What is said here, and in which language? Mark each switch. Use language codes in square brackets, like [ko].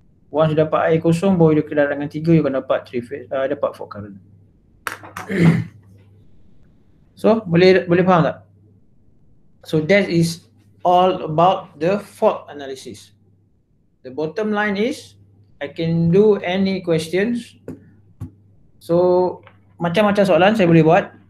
[ms] Once you dapat IA kosong, baru you darab dengan 3, you akan dapat 3 phase, dapat fault current. So boleh faham tak? [en] So that is all about the fault analysis. The bottom line is I can do any questions. [ms] So macam-macam soalan saya boleh buat.